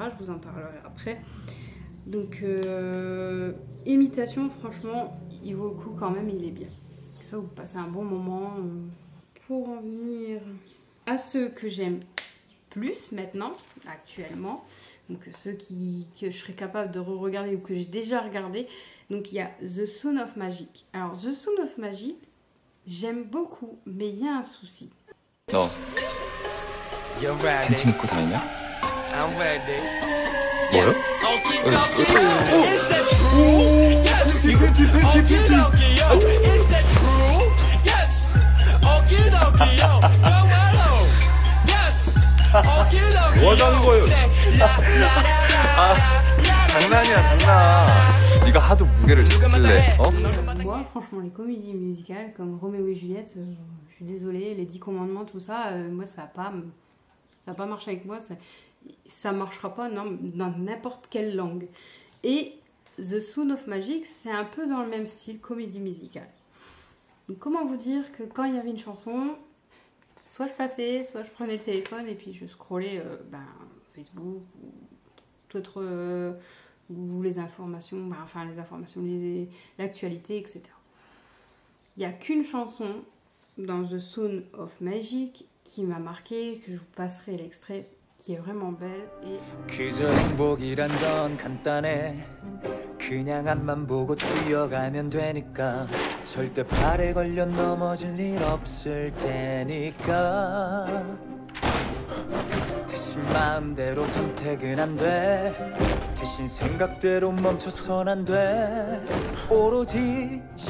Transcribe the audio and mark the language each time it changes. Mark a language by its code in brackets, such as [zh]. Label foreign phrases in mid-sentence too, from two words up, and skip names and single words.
[fr] Je vous en parlerai après. Donc, imitation, franchement, il vaut le coup quand même, il est bien. Ça, vous passez un bon moment. Pour en venir à ceux que j'aime plus maintenant, actuellement, donc ceux que je serais capable de re-regarder ou que j'ai déjà regardé. Donc, il y a The Sound of Magic. Alors, The Sound of Magic, j'aime beaucoup, mais il y a un souci. [ko] 너 팬티 입고 다니냐? [en] I'm ready. [ko] 뭐요? [en] Is that true? Yes. Okie yo. Is that true? Yes. Okie yo. 정말로. Yes. Okie [ko] 뭐 하자는 거예요? 장난이야, 장난. 네가 하도 무게를 잡길래, 어? [fr] Moi, franchement, les comédies musicales comme Roméo et Juliette, je suis désolée, les 10 commandements, tout ça, moi, ça n'a pas marché avec moi. Ça marchera pas dans n'importe quelle langue. Et The Sound of Magic, c'est un peu dans le même style, comédie musicale. Donc, comment vous dire que quand il y avait une chanson, soit je passais, soit je prenais le téléphone et puis je scrollais Facebook ou d'autres... ou les informations, l'actualité, etc. Il n'y a qu'une chanson dans The Sound of Magic qui m'a marqué, que je vous passerai l'extrait, qui est vraiment belle. Et... [ko] 그저 행복이란 건 간단해 그냥 앞만 보고 뛰어가면 되니까 절대 발에 걸려 넘어질 일 없을 테니까 대신 마음대로 선택은 안 돼 대신 생각대로 멈춰선 안 돼 오로지